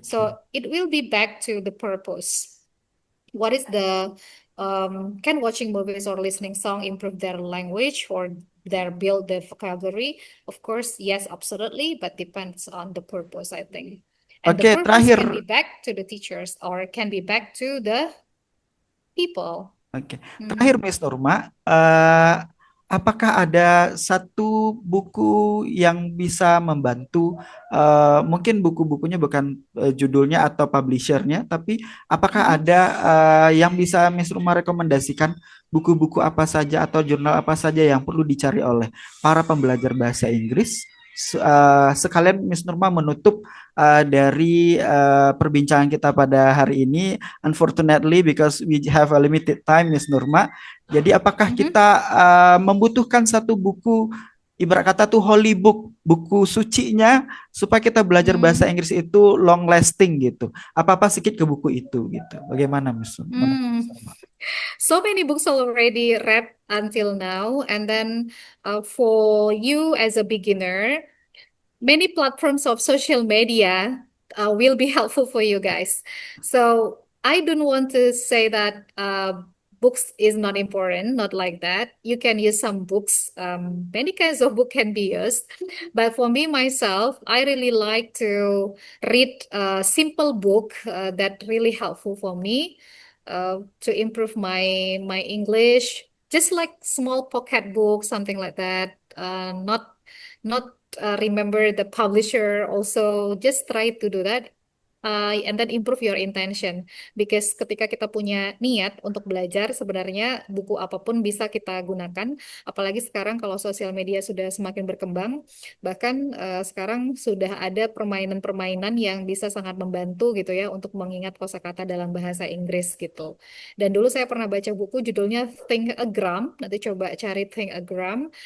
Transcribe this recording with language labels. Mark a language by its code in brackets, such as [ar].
[en] So it will be back to the purpose. What is the can watching movies or listening song improve their language or their build their vocabulary? Of course, yes, absolutely, but depends on the purpose, I think. And the [id] Oke. [en] purpose [id] Terakhir. [en] can be back to the teachers or can be back to the people. [id] Oke, terakhir Mhm. Miss Nurma, apakah ada satu buku yang bisa membantu, mungkin buku-bukunya bukan judulnya atau publishernya, tapi apakah Mhm. ada yang bisa Miss Nurma rekomendasikan buku-buku apa saja atau jurnal apa saja yang perlu dicari oleh para pembelajar bahasa Inggris? Sekalian Miss Nurma menutup dari perbincangan kita pada hari ini. [en] Unfortunately, because we have a limited time, Miss Nurma. [id] Jadi, apakah Mhm. kita membutuhkan satu buku, ibarat kata tuh [en] holy book, [id] buku sucinya, supaya kita belajar bahasa Mhm. Inggris itu [en] long lasting [id] gitu? Apa-apa sedikit ke buku itu gitu? Bagaimana, Miss? Hmm. [en] So many books already read until now, and then for you as a beginner, many platforms of social media will be helpful for you guys. So I don't want to say that books is not important, not like that. You can use some books. Many kinds of book can be used, but for me myself, I really like to read a simple book that really helpful for me to improve my English. Just like small pocket book, something like that. Not remember the publisher also just try to do that and then improve your intention because [id] ketika kita punya niat untuk belajar sebenarnya buku apapun bisa kita gunakan apalagi sekarang kalau sosial media sudah semakin berkembang bahkan sekarang sudah ada permainan-permainan yang bisa sangat membantu gitu ya untuk mengingat kosakata dalam bahasa Inggris gitu dan dulu saya pernah baca buku judulnya Think a Gram nanti coba cari Think a Gram.